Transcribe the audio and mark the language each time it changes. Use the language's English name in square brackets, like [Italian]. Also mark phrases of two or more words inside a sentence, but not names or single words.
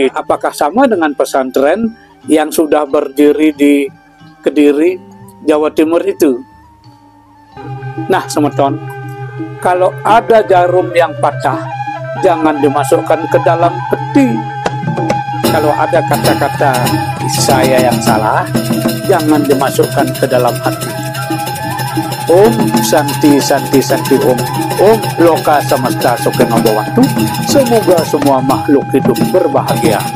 [Indonesian] Apakah sama dengan pesantren yang sudah berdiri di Kediri, Jawa Timur itu? Nah, semeton, kalau ada jarum yang patah, jangan dimasukkan ke dalam peti. Kalau ada kata-kata saya yang salah, jangan dimasukkan ke dalam hati. [Sanskrit] Om Santi Santi Santi Om. Om Loka Samasta Sukena Bhawantu. [Indonesian] Semoga semua makhluk hidup berbahagia.